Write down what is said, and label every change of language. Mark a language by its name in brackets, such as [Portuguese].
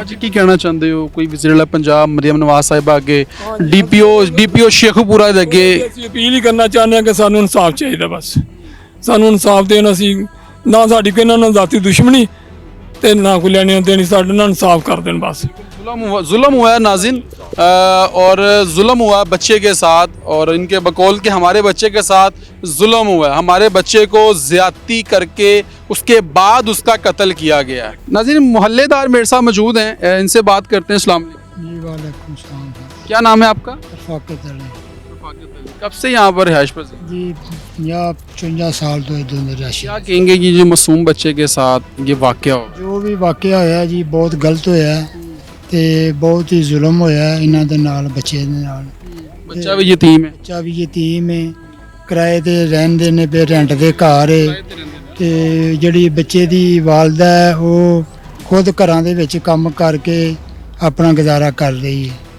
[Punjabi] ਅੱਜ ਕੀ ਕਹਿਣਾ ਚਾਹੁੰਦੇ ਹੋ? ਕੋਈ ਵਿਜ਼ਿਟਰ ਪੰਜਾਬ ਮਰੀਮ ਨਵਾਜ਼ ਸਾਹਿਬਾ ਅੱਗੇ, ਡੀਪੀਓ ਸ਼ੇਖੂਪੁਰਾ ਦੇ ਅੱਗੇ ਅਸੀਂ ਅਪੀਲ ਹੀ ਕਰਨਾ ਚਾਹੁੰਦੇ ਹਾਂ ਕਿ ਸਾਨੂੰ ਇਨਸਾਫ ਚਾਹੀਦਾ। ਬਸ ਸਾਨੂੰ ਇਨਸਾਫ ਦੇਣ, ਅਸੀਂ ਨਾ ਸਾਡੀ ਕੋਈ ਇਹਨਾਂ ਨਾਲ ਜ਼ਾਤੀ ਦੁਸ਼ਮਣੀ ਤੇ ਨਾ ਕੋਈ ਲੈਣੀ ਦੇਣੀ, ਸਾਡੇ ਨਾਲ ਇਨਸਾफ कर दें बस। [Hindi] जुल्म हुआ है नाज़िन, और जुल्म हुआ है बच्चे के साथ, और इनके बकौल के हमारे बच्चे के साथ जुल्म हुआ है। हमारे बच्चे को ज़्यादती करके उसके बाद उसका कत्ल किया गया है। नाज़िन, मोहल्लेदार मेरे साथ मौजूद हैं, इनसे बात करते हैं। अस्सलाम वालेकुम। जी वालेकुम सलाम। क्या नाम है आपका? रफ़ाकत अली। कब से यहाँ पर रिहाइश पर? जी यहाँ 54 साल तो इधर रिहाइश। क्या कहेंगे कि जो मासूम बच्चे के साथ ये वाक़या हो? [Punjabi] ਜੋ ਵੀ ਵਾਕਿਆ ਹੋਇਆ ਜੀ ਬਹੁਤ ਗਲਤ ਹੋਇਆ ਤੇ ਬਹੁਤ ਹੀ ਜ਼ੁਲਮ ਹੋਇਆ ਇਹਨਾਂ ਦੇ ਨਾਲ, ਬੱਚੇ ਦੇ ਨਾਲ। ਬੱਚਾ ਵੀ ਯਤੀਮ ਹੈ? ਬੱਚਾ ਵੀ ਯਤੀਮ ਹੈ, ਕਿਰਾਏ ਤੇ ਰਹਿੰਦੇ ਨੇ ਪਏ, ਰੈਂਟ ਦੇ ਘਰ ਹੈ। ਤੇ ਜਿਹੜੀ ਬੱਚੇ ਦੀ ਵਾਲਦਾ ਹੈ ਉਹ ਖੁਦ ਘਰਾਂ ਦੇ ਵਿੱਚ ਕੰਮ ਕਰਕੇ ਆਪਣਾ ਗੁਜ਼ਾਰਾ ਕਰ ਰਹੀ ਹੈ।